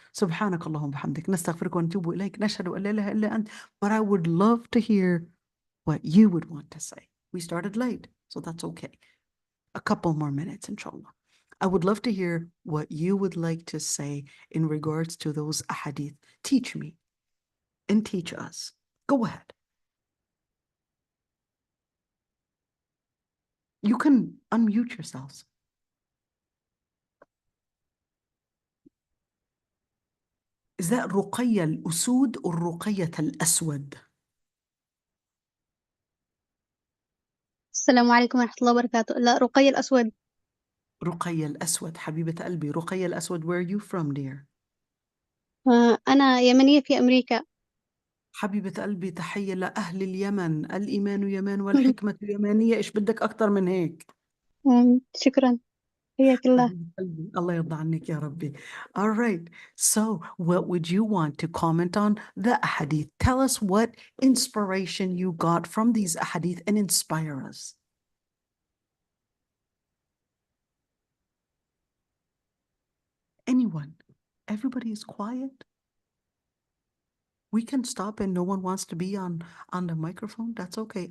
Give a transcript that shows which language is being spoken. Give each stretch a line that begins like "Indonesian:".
Arabic: سبحانك اللهم وبحمدك نستغفرك ونتوب إليك نشهد أن لا إله إلا أنت.
English: But I would love to hear what you would want to say. We started late, so that's okay. A couple more minutes, inshallah. I would love to hear what you would like to say in regards to those ahadith. Teach me and teach us. Go ahead. You can unmute yourselves. Is that رقية الأسود or رقية الأسود?
Arabic: السلام عليكم ورحمة الله وبركاته. لا، رقي الأسود. رقية الأسود حبيبة قلبي.
English: رقية الأسود, where are you from, dear?
Arabic: أنا يمنية في أمريكا. حبيبة قلبي تحية لأهل اليمن. الإيمان يمان والحكمة يمانية. إيش بدك أكتر من هيك؟ شكرا. حياك الله. حبيبة قلبي الله يرضى عنك يا ربي.
English: All right. So what would you want to comment on the ahadith? Tell us what inspiration you got from these ahadith and inspire us. Anyone? Everybody is quiet. We can stop and no one wants to be on the microphone. That's okay.